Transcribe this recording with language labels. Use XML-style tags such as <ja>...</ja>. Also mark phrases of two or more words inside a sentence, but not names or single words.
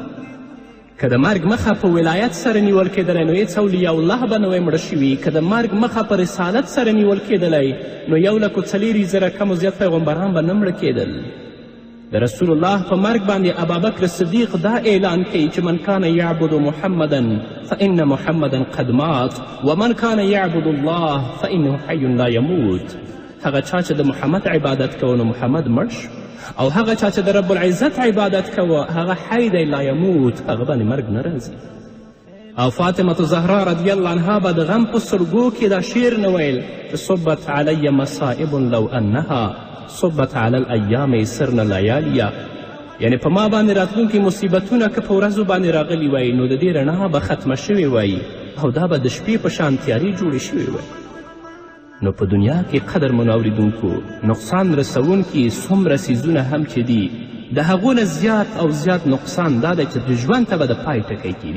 <ps>که د مرګ مخه په ولایت سره نیول کېدلی، نو هېڅ اولیاء الله به نه وی مړه شوي. که د مرګ مخه په رسالت سره نیول کېدلی، نو 1,40,000 کم و زیات پیغمبران به نه مړه کېدل. د رسول الله په مرګ باندې ابابکر صدیق دا اعلان کوي چې</ps> <ar>من کان یعبد محمدا فإن محمدا قد مات ومن کان یعبد الله فإنه حی لا یموت.</ar> <ps>هغه چا چې د محمد عبادت کوه، نو محمد مړ شو، او هغه چا چې د رب العزت عبادت کوه، هغه حی دی</ps> <ar>لا یموت،</ar> <ps>هغه باندې مرګ نه راځي. او فاطمة زهرا</ps> <ar>رضی الله عنها</ar> <ps>به د غم په سلګو کې دا شعر نه ویل چې</ps> <ar>صبت علی مصائب لو انها صبت علی الایام سرن لیالیا،</ar> <ps>یعنی په ما باندې راتلونکي مصیبتونه که په ورځو باندې راغلي وای، نو د دې رڼا به ختمه شوې وای، او دا به د شپې په شان تیارې جوړې شوې وای. نو په دنیا کې قدرمنو اوریدونکو نقصان رسونکي څومره څیزونه هم چې دي، د هغو نه زیات او زیات نقصان دا دی چې د ژوند ته به د پای ټکی کیږي.</ps>